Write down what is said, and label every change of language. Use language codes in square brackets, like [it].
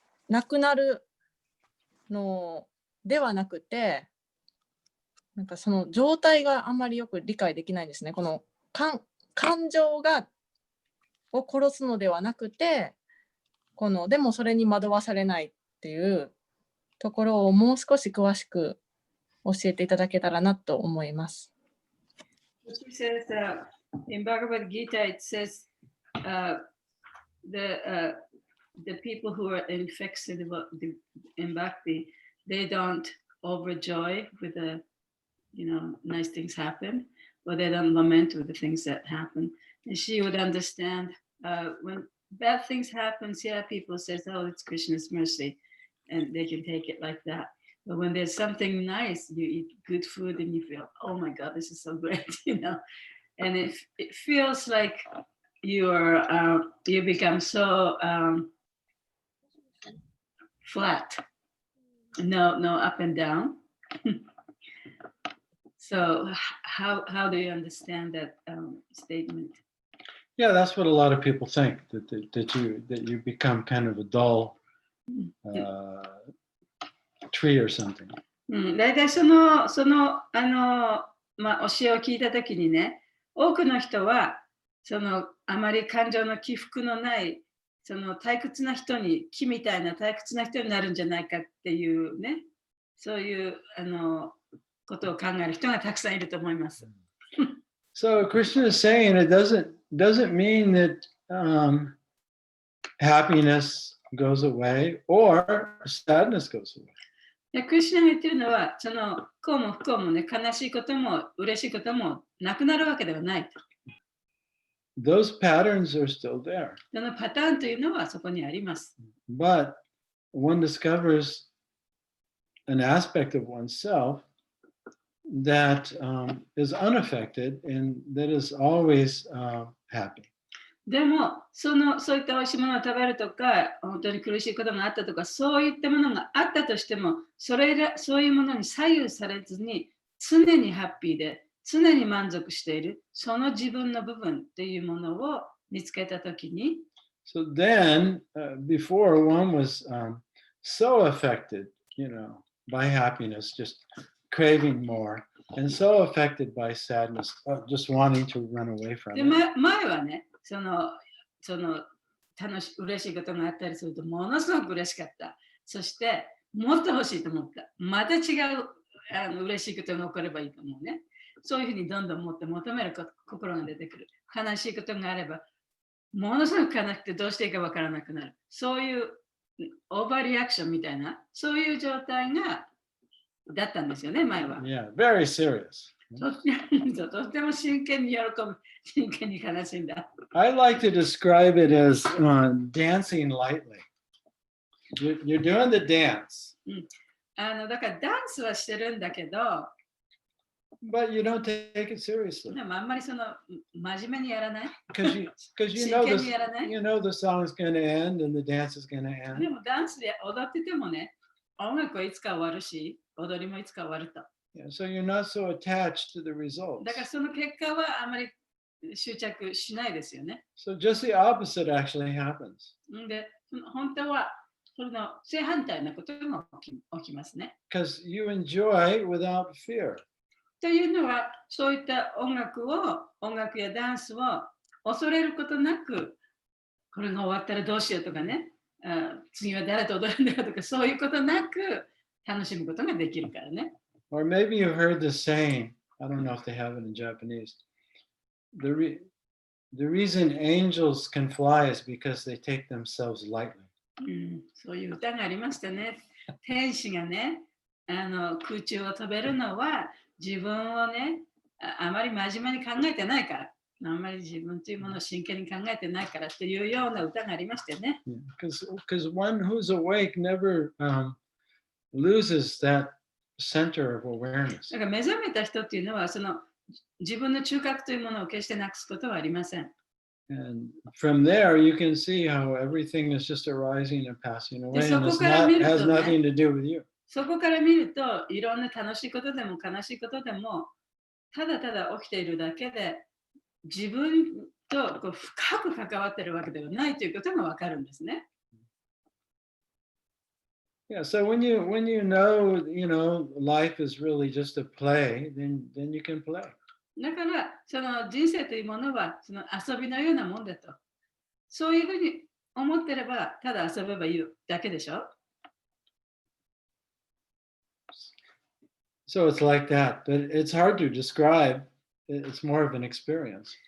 [ja] なくなるのではなくて、なんかその状態があんまりよく理解できないんですね。この感情を殺すのではなくて、でもそれに惑わされないっていうところをもう少し詳しく教えていただけたらなと思います。 [en] She says, in Bhagavad Gita, it says the people who are infixed in bhakti, they don't overjoy with the nice things happen, or they don't lament with the things that happen. And she would understand when bad things happen, yeah, people say, oh, it's Krishna's mercy, and they can take it like that. But when there's something nice, you eat good food and you feel, oh my God, this is so great, and it feels like you become so flat, no up and down. So how do you understand that statement? Yeah, that's what a lot of people think, that you become kind of a dull tree or something. [ja] 大体その教えを聞いたときにね、多くの人はあまり感情の起伏のない退屈な人に、木みたいな退屈な人になるんじゃないかっていうね、そういうことを考える人がたくさんいると思います。 [en] So Krishna is saying it doesn't mean that happiness goes away or sadness goes away. [ja] クリシュナが言ってるのは、幸も不幸もね、悲しいことも嬉しいこともなくなるわけではない。 [en] Those patterns are still there. [ja] そのパターンというのはそこにあります。 [en] But one discovers an aspect of oneself that is unaffected and that is always happy. [ja] でもそういった美味しいものを食べるとか、本当に苦しいことがあったとか、そういったものがあったとしても、そういうものに左右されずに、常にハッピーで、常に満足している、その自分の部分というものを見つけたときに、 [en] So then, before one was so affected, by happiness, just craving more, and so affected by sadness, just wanting to run away from [ja] で [en] it. [ja] 前はね、嬉しいことがあったりすると、ものすごく嬉しかった。そして、もっと欲しいと思った。また違う嬉しいことが起こればいいと思うね。そういうふうにどんどんもっと求める心が出てくる。悲しいことがあれば、ものすごく悲しくてどうしていいかわからなくなる。そういうオーバーリアクションみたいな、そういう状態だったんですよね、前は。 [en] Yeah, very serious. [ja] とっても真剣に喜ぶ、真剣に悲しんだ。 [en] I like to describe it as dancing lightly. You're doing the dance, [ja] だからダンスはしてるんだけど、 [en] but you don't take it seriously [ja] でもあんまり真面目にやらない。 [en] because you [ja] 真剣にやらない。 [en] you know the song's going to end and the dance is going to [ja] で [en] end. [ja] もダンスで踊っててもね、音楽はいつか終わるし、踊りもいつか終わると。 [en] Yeah, so you're not so attached to the [ja] だ [en] results. [ja] からその結果はあまり執着しないですよね。 [en] So just the opposite actually happens [ja] で、本当はそれの正反対なことが起きますね。 [en] because you enjoy without fear. [ja] というのは、そういった音楽やダンスを恐れることなく、これが終わったらどうしようとかね、次は誰と踊るんだよとか、そういうことなく楽しむことができるからね。 [en] Or maybe you've heard this saying, I don't know if they have it in Japanese. The reason angels can fly is because they take themselves lightly. [ja] そういう歌がありましたね。天使がね、空中を飛べるのは自分をね、あまり真面目に考えてないから。あまり自分というものを真剣に考えてないからというような歌がありましたよね。 [en] Because one who's awake never loses that center of awareness. [ja] だから目覚めた人っていうのは、自分の中核というものを決してなくすことはありません。 [en] And from there, you can see how everything is just arising and passing away, and has nothing to do with you. [ja] そこから見ると、いろんな楽しいことでも悲しいことでも、ただただ起きているだけで、自分と深く関わっているわけではないということがわかるんですね。 [en] Yeah, so when you know, life is really just a play, then you can play. [ja] だから、その人生というものはその遊びのようなもんだと。そういうふうに思ってれば、ただ遊べばいいだけでしょ。 [en] So it's like that, but it's hard to describe. It's more of an experience.